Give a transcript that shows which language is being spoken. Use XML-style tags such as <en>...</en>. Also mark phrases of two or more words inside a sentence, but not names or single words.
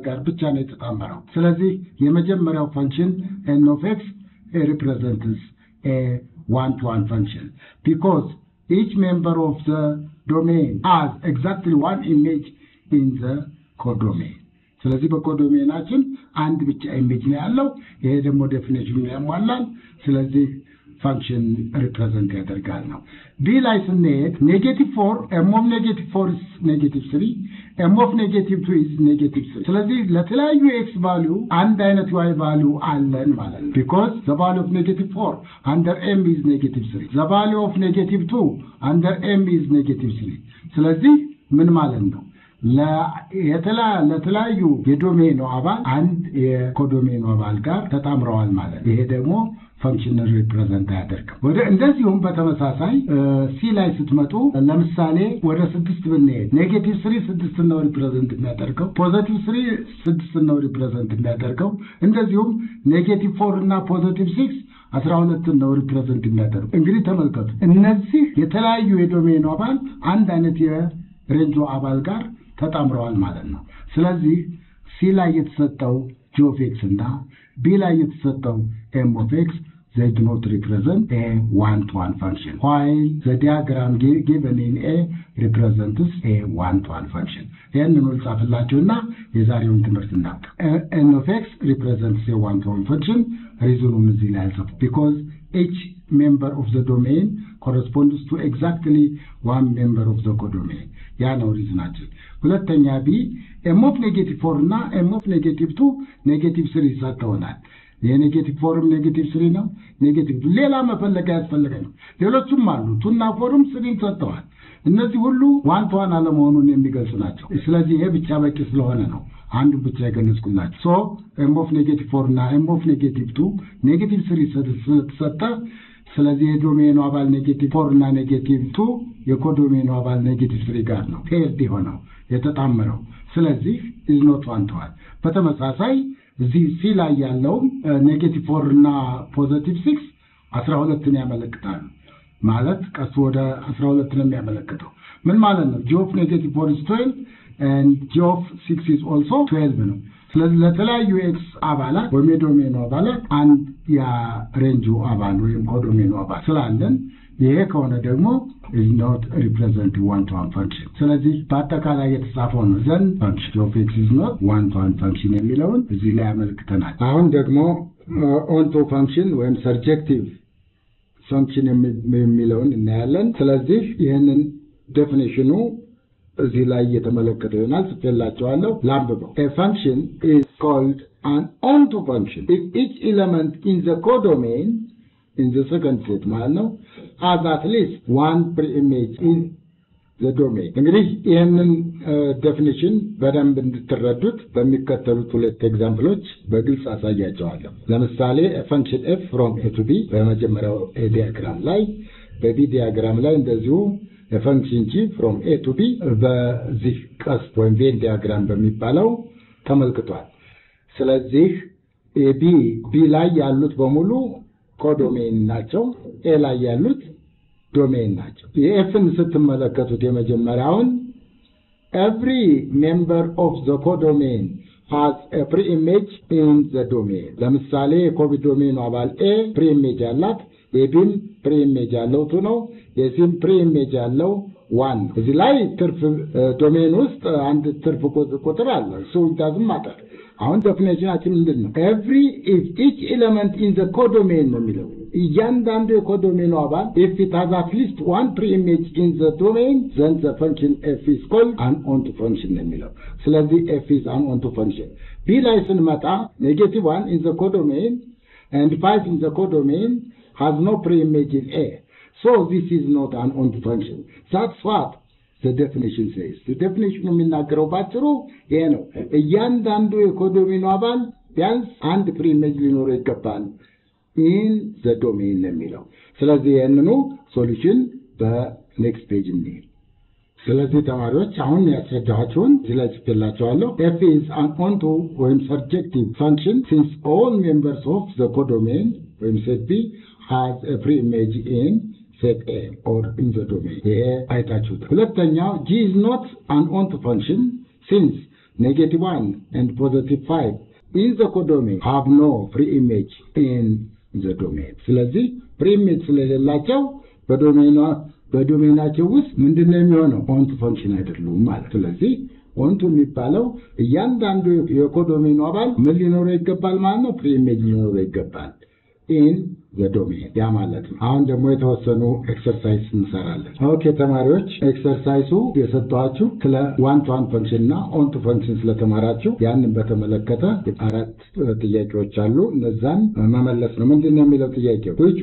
<am>ጋር ብቻ ነው የተጣመረው ስለዚህ የመጀመሪያው ፈንክሽን</am> <en>n of x represents a one-to-one function because each member of the domain has exactly one image in the codomain</en> <am>ስለዚህ በኮዶሜናችን አንድ ብቻ ኢሜጅ ነው ያለው ይሄ ደግሞ ዴፊኒሽኑ ያሟላል</am> <en>ስለዚህ function represent</en> <am>ያደርጋል ነው b ላይ ስንሄድ</am> <en>-4 m of -4 is -3 m of -2 is -3</en> <am>ስለዚህ ለተለያዩ</am> <en>x value</en> <am>አንድ አይነት</am> <en>y value</en> <am>አለን ማለት ነው</am> <en>because the value of -4 under m is -3 the value of -2 under m is -3</en> <am>ስለዚህ ምን ማለት ነው ለተለያዩ የዶሜኑ አባል አንድ የኮዶሜኑ አባል ጋር ተጣምረዋል ማለት ይሄ ደግሞ ፈንክሽናል ሪፕሬዘንት ያደርጋል ወደ እንደዚሁም በተመሳሳይ ሲ ላይ ስትመጡ ለምሳሌ ወደ 6 ብንሄድ -3 6 ነው ሪፕሬዘንት የሚያደርገው +3 6 ነው ሪፕሬዘንት የሚያደርገው እንደዚሁም -4 እና +6 12 ነው ሪፕሬዘንት የሚያደርገው እንግዲህ ተመልከቱ እነዚህ የተለያዩ የዶሜኑ አባል አንድ አይነት የሬንጁ አባል ጋር ተጣምረዋል ማለት ነው ስለዚህ ሲ ላይ የተሰጠው</am> <en>g of x</en> <am>እና b ላይ የተሰጠው</am> <en>m of x they do not represent a one-to-one function while the diagram given in a represents a one-to-one function</en> <am>ይሄንን ልጻፍላችሁና የዛሬውን ትምህርት እናውቅ</am> <en>n of x represents a one-to-one function</en> <am>ሪዝኑን እዚህ ላይ አልጻፉ</am> <en>because each member of the domain corresponds to exactly one member of the</en> <am>codomain ያ ነው ሪዝናችን ሁለተኛ b</am> <en>m of -4</en> <am>እና</am> <en>m of -2</en> <am>-3 ሰጥተውናል የኔጌቲቭ4ም -3 ነው ኔጌቲቭ ሌላ መፈለግ ያስፈልጋል ሌሎችም አሉ 2 እና 4ም 3 ሰጥተዋል እነዚህ ሁሉ ዋን ቱ ዋን አለመሆኑን የሚገልጹ ናቸው ስለዚህ ይሄ ብቻ በቂ ስለሆነ ነው አንዱ ብቻ የገለጽኩላችሁ ሶ</am> <en>m of -4</en> <am>እና</am> <en>m of -2</en> <am>-3 ሰጠ ስለዚህ የዶሜኑ አባል -4 እና -2 የኮዶሜኑ አባል -3 ጋር ነው ፔርድ ሆነው የተጣመረው ስለዚህ</am> <en>is not one to one</en> <am>በተመሳሳይ እዚህ ሲ ላይ ያለው -4 እና +6 12ን ያመለክታሉ ማለት ቀስ ወደ 12 ነው የሚያመለክተው ምን ማለት ነው</am> <en>g of -4 is 12 and g of 6 is also 12</en> <am>ነው ስለዚህ ለተለያዩ x አባላት ወይም የዶሜኑ አባላት አንድ ያ ሬንጁ አባል ወይም ኮዶሜኑ አባል ስላለን ይሄ ከሆነ ደግሞ</am> <en>is not represent one-to-one function</en> <am>ስለዚህ በአጠቃላይ የተጻፈው ነው ዘን</am> <en>function of x is not one-to-one function</en> <am>የሚለውን እዚህ ላይ ያመለክተናል አሁን ደግሞ</am> <en>onto function</en> <am>ወይም</am> <en>surjective function</en> <am>የሚለውን እናያለን ስለዚህ ይሄንን ዴፊኒሽኑ እዚህ ላይ የተመለከተው ይሆናል ጽፌላችኋለሁ ላንብበው</am> <en>a function is called an onto function if each element in the codomain in the second set</en> <am>ማለት ነው</am> <en>has at least one preimage in the domain</en> <am>እንግዲህ ይሄንን ዴፊኒሽን በደንብ እንድትረዱት በሚከተሉት ሁለት ኤግዛምፕሎች በግልጽ አሳያቸዋለሁ ለምሳሌ</am> <en>function f from a to b</en> <am>በመጀመሪያው ዲያግራም ላይ በቢ ዲያግራም ላይ እንደዚሁ</am> <en>function g from a to b</en> <am>በዚህ ቀስት ወይም ቬን ዲያግራም በሚባለው ተመልክቷል ስለዚህ ቢ ላይ ያሉት በሙሉ ኮዶሜን ናቸው ኤ ላይ ያሉት ዶሜን ናቸው የኤፍን ስትመለከቱት የመጀመሪያውን</am> <en>every member of the codomain has a preimage in the domain</en> <am>ለምሳሌ የኮዶሜኑ አባል ኤ preimage አላት የቢም preimage ያለው 2 ነው የሲም preimage ያለው 1 እዚህ ላይ ትርፍ ዶሜን ውስጥ አንድ ትርፍ ቁጥር አለ</am> <en>so it doesn't matter</en> <am>አሁን ዴፊኒሽናችን ምንድነው</am> <en>if each element in the codomain</en> <am>ነው የሚለው እያንዳንዱ የኮዶሜኑ አባል</am> <en>if it has at least one preimage in the domain then the function f is called an onto function</en> <am>ነው የሚለው ስለዚህ</am> <en>f is an onto function</en> <am>b ላይ ስንመጣ</am> <en>-1 in the codomain and 5 in the codomain has no preimage in a so this is not an onto function that's what the definition says the definition</en> <am>የሚናገረው ባጭሩ ይሄ ነው እያንዳንዱ የኮዶሜኑ አባል ቢያንስ አንድ preimage ሊኖረው ይገባል</am> <en>in the domain</en> <am>የሚለው ስለዚህ የነኑ ሶሉሽን በኔክስት ፔጅ እንሂድ ስለዚህ ተማሪዎች አሁን ያስረዳኋችሁን ዝላች ተላቻለሁ</am> <en>f is an onto or surjective function since all members of the codomain or set B has a pre-image in set A or in the domain.</en> <am>አይታችሁት ሁለተኛው</am> <en>g is not an onto function since -1 and +5 in the codomain have no pre-image in the domain.</en> <am>ስለዚህ pre-image ስለሌላቸው በዶሜናቸው ውስጥ ምንድነው የሚሆነው ኦንቱ ፈንክሽን አይደሉም ማለት ስለዚህ ኦንቱ የሚባለው እያንዳንዱ የኮዶሜኑ አባል ምን ሊኖረው ይገባል ማለት ነው ፕሪኢሜጅ ሊኖረው ይገባል</am> <en>in the domain</en> <am>ያ ማለት ነው አሁን ደግሞ የተወሰኑ ኤክሰርሳይዝ እንሰራለን ኦኬ ተማሪዎች ኤክሰርሳይዙ የሰጣችሁ ስለ ዋን ቱ ዋን ፈንክሽን እና ኦን ቱ ፈንክሽን ስለተማራችሁ ያንን በተመለከተ አራት ጥያቄዎች አሉ እነዛን መመለስ ነው ምንድነው የሚለው ጥያቄው which</am>